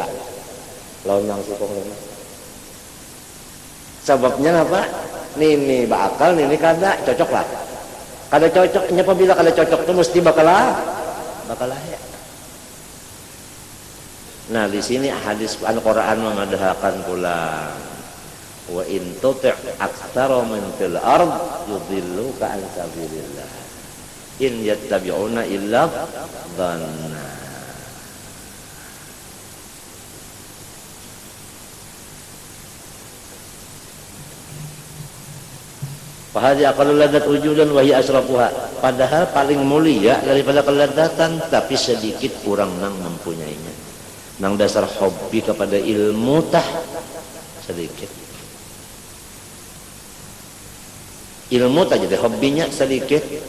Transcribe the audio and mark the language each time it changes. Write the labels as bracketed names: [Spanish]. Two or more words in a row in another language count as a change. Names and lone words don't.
[Banjar] Lawan nang sikong ini. Sebabnya apa? Nini bakal, nini kada cocok lah. Kada cocoknya apabila kada cocok itu mesti bakal ya. Nah di sini hadis Al-Quran mengadakan pula [Arabic] وإن تطع أكثر من في الأرض يضلوك عن سبيل الله إن يتبعون إلا الظن. فهذه أقل اللذات وجودا وهي أشرفها. [Banjar] Padahal paling mulia daripada kelezatan, tapi sedikit kurang nang mempunyainya. Nang dasar hobi kepada ilmu tah sedikit. Ilmu tah jadi hobinya sedikit.